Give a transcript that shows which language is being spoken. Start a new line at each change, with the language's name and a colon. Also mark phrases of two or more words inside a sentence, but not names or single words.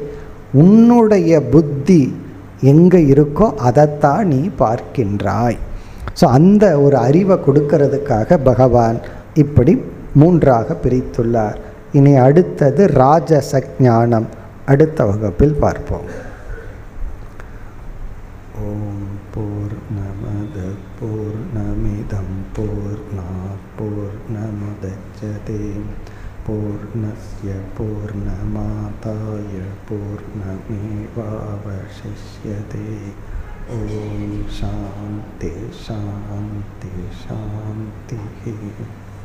Tamil: உன்னுடைய புத்தி எங்கே இருக்கோ அதைத்தான் நீ பார்க்கின்றாய். ஸோ அந்த ஒரு அறிவை கொடுக்கறதுக்காக பகவான் இப்படி 3ஆக பிரித்துள்ளார். இனி அடுத்தது ராஜச ஞானம், அடுத்த வகுப்பில் பார்ப்போம்.
Sanskrit: ओम् पूर्णमदः पूर्णमिदं पूर्णात् पूर्णमुदच्यते पूर्णस्य पूर्णमादाय पूर्णमेवावशिष्यते. ओम् शान्तिः शान्तिः शान्तिः.